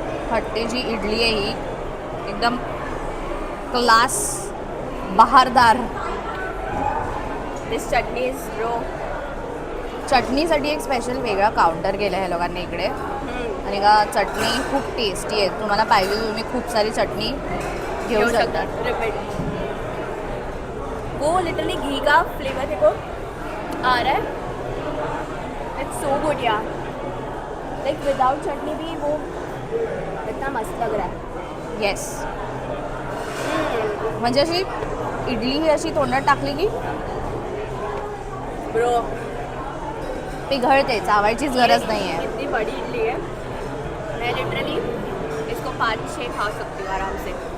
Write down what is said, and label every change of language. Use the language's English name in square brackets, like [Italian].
[Marathi] थट्टे जी इडली आहे ही एकदम क्लास बहारदार. [English] This chutney is bro. [Marathi] चटणीसाठी एक स्पेशल वेगळा काउंटर केलं आहे लोकांनी इकडे. आणि का चटणी खूप टेस्टी आहे. तुम्हाला पाहिजे तुम्ही खूप सारी चटणी घेऊ शकतात. [English] Repeat. [Hindi] वो लिटरली घी का फ्लेवर देखो आ रहा है. [English] It's so good यार. [Hindi] लाइक विदाउट चटनी भी वो इतना मस्त लग रहा है. [English] Yes. [Marathi] म्हणजे अशी इडली ही अशी तोंडात टाकली की [English] bro [Marathi] पिघळते, चावायचीच गरज नाही आहे. [Hindi] इतनी बड़ी इडली है. मैं लिटरली इसको 5-6 खा सकती हूँ आराम से.